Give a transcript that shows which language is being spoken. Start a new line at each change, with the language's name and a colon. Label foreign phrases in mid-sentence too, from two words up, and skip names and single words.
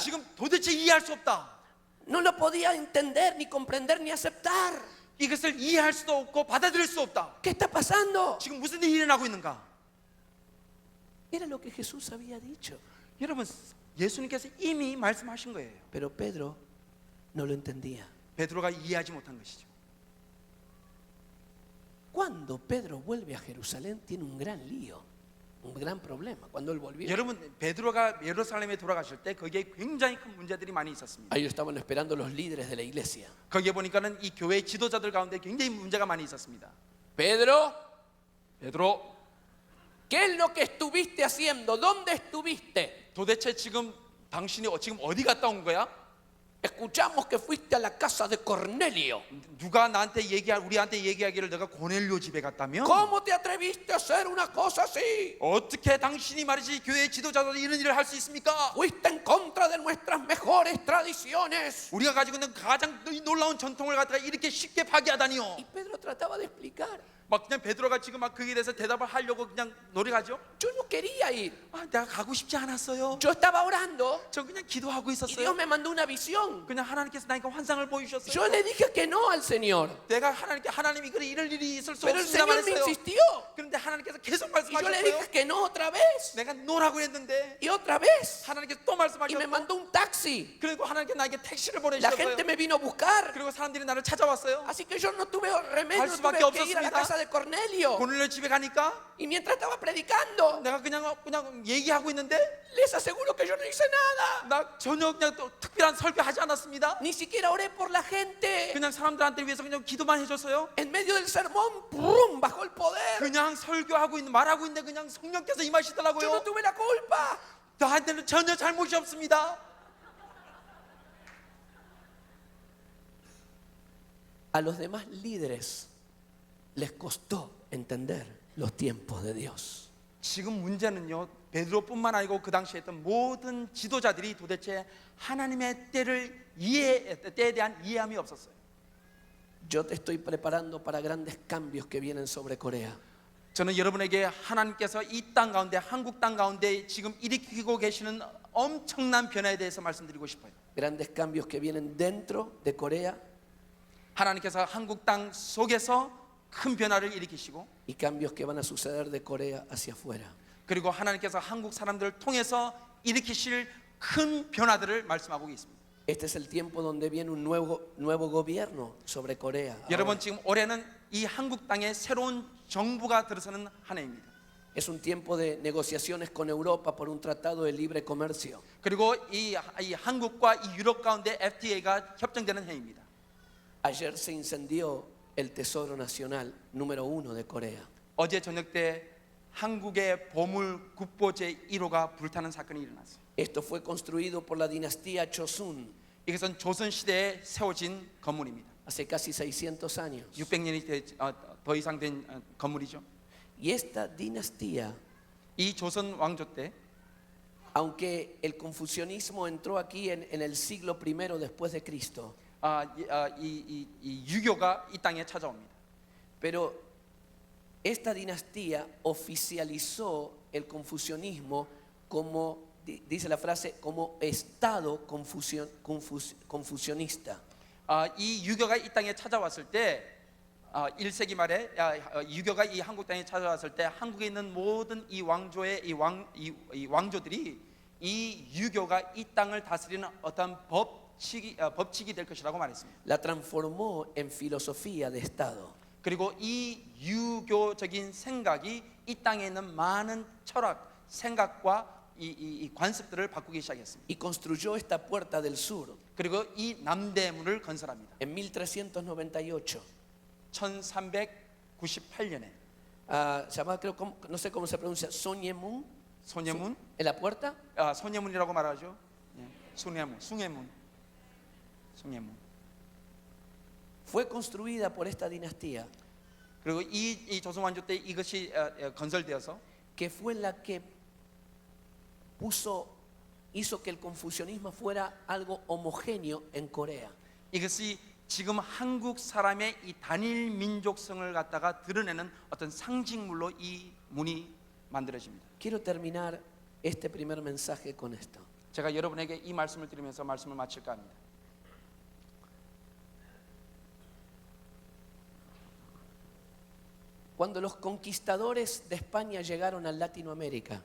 Korean: 지금 도대체 이해할 수 없다.
Spanish: No lo podía entender, ni comprender, ni aceptar.
Korean: 이것을 이해할 수도 없고 받아들일 수 없다.
Spanish: ¿Qué está pasando?
Korean: 지금 무슨 일이 일어나고 있는가?
Spanish: Era lo que Jesús había dicho.
Korean: 여러분 예수님께서 이미 말씀하신 거예요.
Spanish: Pero Pedro no lo entendía.
Korean: 베드로가 이해하지 못한 것이죠.
Spanish: Cuando Pedro vuelve a Jerusalén tiene un gran lío. Un gran problema cuando él volvió.
Korean: 여러분 베드로가 예루살렘에 돌아가실 때 거기에 굉장히 큰 문제들이 많이 있었습니다.
Spanish: Ahí lo estaban esperando los líderes de la iglesia.
Korean: 거기에 보니까는 이 교회 지도자들 가운데 굉장히 문제가 많이 있었습니다.
Spanish: Pedro,
Korean: 베드로,
Spanish: ¿qué es lo que estuviste haciendo? ¿Dónde estuviste?
Korean: 도대체 지금 당신이 지금 어디 갔다 온 거야?
Spanish: Escuchamos que fuiste a la casa de Cornelio.
Korean: 누가 나한테 우리한테 얘기하기를 내가 고넬료 집에 갔다며?
Spanish: ¿Cómo te atreviste a hacer una cosa así?
Korean: 어떻게 당신이 말이지 교회 지도자들이 이런 일을 할 수 있습니까?
Spanish: Fuiste en contra de nuestras mejores tradiciones.
Korean: 우리가 가지고 있는 가장 놀라운 전통을 갖다가 이렇게 쉽게 파괴하다니요.
Spanish: Y Pedro trataba de explicar.
Korean: 막 그냥 베드로가 지금 막 거기에 대해서 대답을 하려고 그냥 노력하죠.
Spanish: Yo no quería ir.
Korean: 내가 가고 싶지 않았어요.
Spanish: Yo estaba orando
Korean: 저 그냥 기도하고
Spanish: y Dios
Korean: 있었어요.
Spanish: me mandó una visión.
Korean: 그냥 하나님께서 나니까 환상을 보여주셨어요.
Spanish: Yo le dije que no al Señor,
Korean: 내가 하나님이 그래 이럴 일이 있을 수
Spanish: pero el
Korean: 없습니다
Spanish: Señor me
Korean: 말했어요.
Spanish: insistió.
Korean: 그런데 하나님께서 계속
Spanish: Y yo le
Korean: 말씀하셨어요.
Spanish: dije que no otra vez
Korean: 내가 노라고 했는데
Spanish: y otra vez.
Korean: 하나님께서 또
Spanish: Y me
Korean: 말씀하셨고
Spanish: mandó un taxi.
Korean: 그리고 하나님께서 나에게 택시를
Spanish: La gente
Korean: 보내주셨어요.
Spanish: me vino a buscar.
Korean: 그리고 사람들이 나를 찾아왔어요.
Spanish: Así que yo no tuve remedio,
Korean: 할
Spanish: tuve
Korean: 수밖에
Spanish: que ir a la
Korean: 없었습니다.
Spanish: casa de Cornelio.
Korean: 고넬료 집에 가니까
Spanish: Y mientras estaba predicando,
Korean: 내가 그냥 얘기하고 있는데
Spanish: les aseguro que yo no hice nada.
Korean: 나 전혀 그냥 또 특별한 설교하지 않았습니다.
Spanish: Ni siquiera oré por la gente.
Korean: 그냥 사람들한테 위해서 그냥 기도만 해줬어요.
Spanish: En medio del sermón, ¡prum!, bajó el poder.
Korean: 그냥 설교하고 있는 말하고 있는데 그냥 성령께서
Spanish: Yo no
Korean: 임하시더라고요.
Spanish: tuve la culpa.
Korean: 나한테는 전혀 잘못이 없습니다.
Spanish: A los demás líderes les costó entender los tiempos de Dios.
Korean: 지금 문제는요, 베드로뿐만 아니고 그 당시에 있던 모든 지도자들이 도대체 하나님의 때에 대한 이해함이 없었어요.
Spanish: Yo te estoy preparando para grandes cambios que vienen sobre Corea.
Korean: 저는 여러분에게 하나님께서 이 땅 가운데, 한국 땅 가운데 지금 일으키고 계시는 엄청난 변화에 대해서 말씀드리고 싶어요.
Spanish: Grandes cambios que vienen dentro de Corea
Korean: 하나님께서 한국 땅 속에서 큰 변화를 일으키시고,
Spanish: y cambios que van a suceder de Corea hacia afuera.
Korean: 그리고 하나님께서 한국 사람들을 통해서 일으키실 큰 변화들을 말씀하고 있습니다.
Spanish: Este es el tiempo donde viene un nuevo gobierno sobre Corea.
Korean: 여러분, 지금 올해는 이 한국 땅에 새로운 정부가 들어서는 한 해입니다.
Spanish: Es un tiempo de negociaciones con Europa por un tratado de libre comercio.
Korean: 그리고 이 한국과 이 유럽 가운데 FTA가 협정되는 해입니다.
Spanish: Ayer se incendió el Tesoro Nacional número 1 de Corea.
Korean: 어제 저녁 때 한국의 보물 국보 제1호가 불타는 사건이 일어났어요.
Spanish: Esto fue construido por la dinastía Chosun
Korean: 이것은 조선 시대에 세워진 건물입니다.
Spanish: hace casi 600 años.
Korean: 600년이 더 이상 된 건물이죠.
Spanish: Y esta dinastía,
Korean: 이 조선 왕조 때
Spanish: aunque el confucianismo entró aquí en el siglo I después de Cristo,
Korean: 이 유교가 이 땅에 찾아옵니다.
Spanish: pero esta dinastía oficializó el confucianismo como, dice la frase, como estado confucionista.
Korean: 이 유교가 이 땅에 찾아왔을 때 1세기 말에 유교가 이 한국 땅에 찾아왔을 때 한국에 있는 모든 이 왕조의 이 왕조들이 이 유교가 이 땅을 다스리는 어떤 법칙이 될 것이라고 말했습니다.
Spanish: La transformó en filosofía de Estado.
Korean: 그리고 이 유교적인 생각이 이 땅에 있는 많은 철학, 생각과 이 관습들을 바꾸기 시작했습니다.
Spanish: Y construyó esta puerta del sur
Korean: 그리고 이 남대문을 건설합니다.
Spanish: en 1398.
Korean: 1398년에
Spanish: Llamada, creo, no sé cómo se pronuncia, Soñemun,
Korean: 소녀문,
Spanish: en la puerta.
Korean: 소녀문이라고 말하죠. 숭례문.
Spanish: Fue construida por esta dinastía
Korean: 그리고 이 조선 왕조 때 이것이 건설되어서
Spanish: que fue la que hizo que el confucianismo fuera algo homogéneo en Corea.
Korean: 이것이 지금 한국 사람의 이 단일 민족성을 갖다가 드러내는 어떤 상징물로 이 문이 만들어집니다.
Spanish: Quiero terminar este primer mensaje con esto.
Korean: 제가 여러분에게 이 말씀을 드리면서 말씀을 마칠까 합니다.
Spanish: Cuando los conquistadores de España llegaron a Latinoamérica,